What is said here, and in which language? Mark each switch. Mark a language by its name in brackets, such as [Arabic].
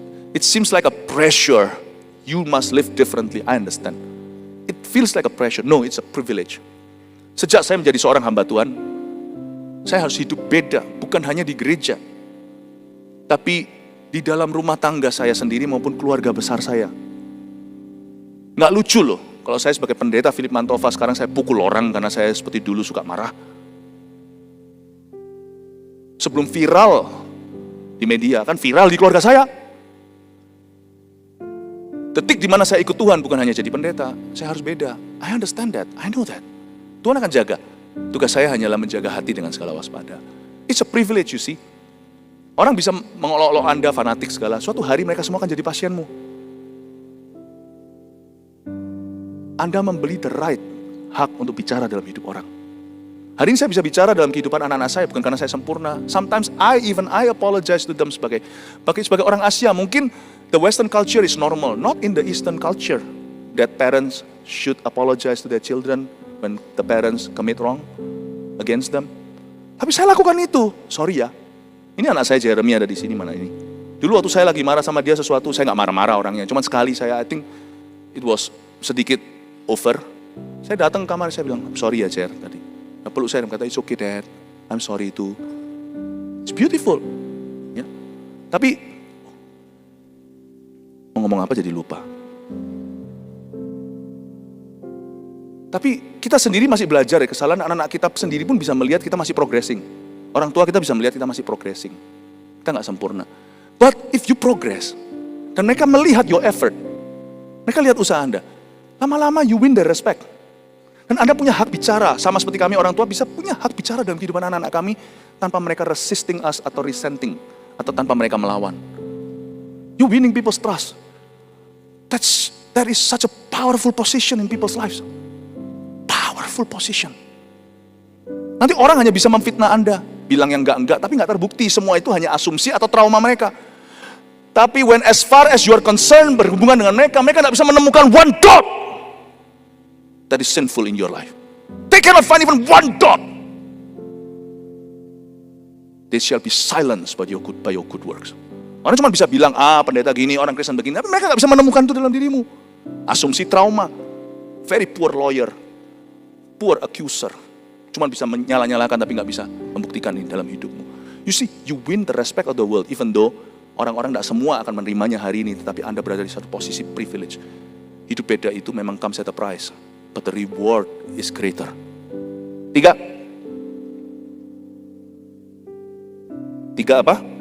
[English] It seems like a pressure. You must live differently. I understand. It feels like a pressure. No, it's a privilege. [Indonesian] Sejak saya menjadi seorang hamba Tuhan, saya harus hidup beda, bukan hanya di gereja, tapi di dalam rumah tangga saya sendiri maupun keluarga besar saya. Nggak lucu loh, kalau saya sebagai pendeta Philip Mantova sekarang saya pukul orang karena saya seperti dulu suka marah. Sebelum viral di media, kan viral di keluarga saya. Detik di mana saya ikut Tuhan bukan hanya jadi pendeta, saya harus beda. [English] I understand that, I know that. [Indonesian] Tuhan akan jaga. Tugas saya hanyalah menjaga hati dengan segala waspada. [English] It's a privilege, you see. [Indonesian] Orang bisa mengolok-olok Anda fanatik segala. Suatu hari mereka semua akan jadi pasienmu. Anda membeli the right, hak untuk bicara dalam hidup orang. Hari ini saya bisa bicara dalam kehidupan anak-anak saya bukan karena saya sempurna. [English] Sometimes I apologize to them [Indonesian] sebagai orang Asia. [English] Mungkin the Western culture is normal, not in the Eastern culture. That parents should apologize to their children when the parents commit wrong against them. [Indonesian] Tapi saya lakukan itu. Sorry ya. Ini anak saya Jeremy ada di sini, mana ini. Dulu waktu saya lagi marah sama dia sesuatu, saya nggak marah-marah orangnya. Cuman sekali [English] I think it was [Indonesian] sedikit [English] over. [Indonesian] Saya datang ke kamar, saya bilang, sorry ya Jer tadi. Nah, peluk saya dan kata, [English] it's okay Dad, I'm sorry too. It's beautiful. [Indonesian] Ya. Tapi, mau ngomong apa jadi lupa. Tapi kita sendiri masih belajar ya, kesalahan anak-anak kita sendiri pun bisa melihat kita masih progressing. Orang tua kita bisa melihat kita masih progressing. Kita nggak sempurna. [English] But if you progress, [Indonesian] dan mereka melihat [English] your effort, [Indonesian] mereka lihat usaha Anda, lama-lama [English] you win their respect. [Indonesian] Dan Anda punya hak bicara, sama seperti kami orang tua bisa punya hak bicara dalam kehidupan anak-anak kami, tanpa mereka [English] resisting us [Indonesian] atau resenting, atau tanpa mereka melawan. [English] You winning people's trust. That is such a powerful position in people's lives. Powerful position. [Indonesian] Nanti orang hanya bisa memfitnah Anda, bilang yang enggak, tapi enggak terbukti. Semua itu hanya asumsi atau trauma mereka. Tapi [English] when as far as you are concerned, [Indonesian] berhubungan dengan mereka enggak bisa menemukan [English] one dot that is sinful in your life. They cannot find even one dot. They shall be silenced by your good works. [Indonesian] Orang cuma bisa bilang, pendeta gini, orang Kristen begini, tapi mereka enggak bisa menemukan itu dalam dirimu. Asumsi trauma, [English] very poor lawyer, poor accuser. [Indonesian] Cuma bisa menyala-nyalakan tapi nggak bisa membuktikan ini dalam hidupmu. [English] You see, you win the respect of the world, even though [Indonesian] orang-orang tidak semua akan menerimanya hari ini, tetapi Anda berada di satu posisi privilege. Hidup beda itu memang [English] comes at a price, but the reward is greater. [Indonesian] 3 apa?